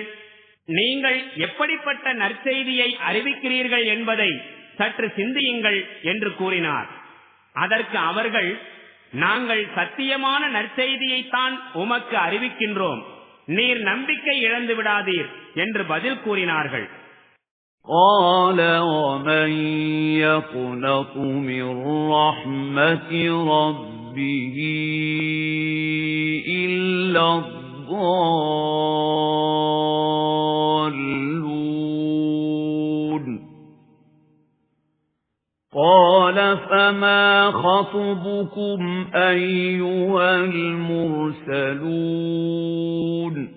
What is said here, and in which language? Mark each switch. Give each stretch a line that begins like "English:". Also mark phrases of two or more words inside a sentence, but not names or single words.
Tamil: நீங்கள் எப்படிப்பட்ட நற்செய்தியை அறிவிக்கிறீர்கள் என்பதை சற்று சிந்தியுங்கள் என்று கூறினார். அதற்கு அவர்கள், நாங்கள் சத்தியமான நற்செய்தியைத்தான் உமக்கு அறிவிக்கின்றோம், நீர் நம்பிக்கை இழந்து விடாதீர் என்று பதில் கூறினார்கள்.
Arabic: قال ومن يقنط من رحمة ربه إلا الضالون قال فما خطبكم أيها المرسلون